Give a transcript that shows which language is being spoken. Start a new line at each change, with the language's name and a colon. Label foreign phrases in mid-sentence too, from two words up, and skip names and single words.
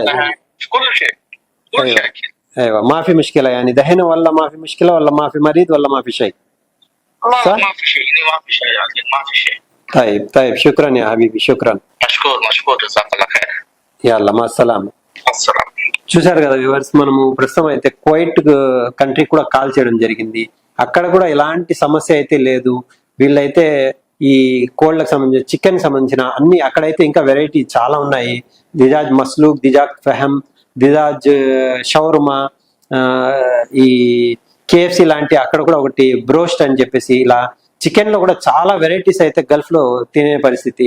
Arabic: كل شيء ايوه اكل. ايوه ما في مشكله يعني دحين، ولا ما في مشكله ولا ما في مريض ولا ما في شيء؟ لا صح؟ ما في شيء هنا ما في شيء يعني ما في شيء. طيب شكرا يا حبيبي، شكرا. مشكور جزاك الله خير. يلا مع السلامه. السلام.
Telugu: చూసారు కదా వ్యూవర్స్, మనము ప్రస్తుతం అయితే కువైట్ కంట్రీ కూడా కాల్ చేయడం జరిగింది. అక్కడ కూడా ఎలాంటి సమస్య అయితే లేదు. వీళ్ళైతే ఈ కోళ్ళకు సంబంధించిన చికెన్ సంబంధించిన అన్ని అక్కడైతే ఇంకా వెరైటీ చాలా ఉన్నాయి.
Arabic: دجاج مسلوق, دجاج فحم, دجاج شاورما,
Telugu: ఈ కేఎఫ్సి లాంటి అక్కడ కూడా ఒకటి బ్రోస్ట్ అని చెప్పేసి ఇలా చికెన్ లో కూడా చాలా వెరైటీస్ అయితే గల్ఫ్ లో తినే పరిస్థితి.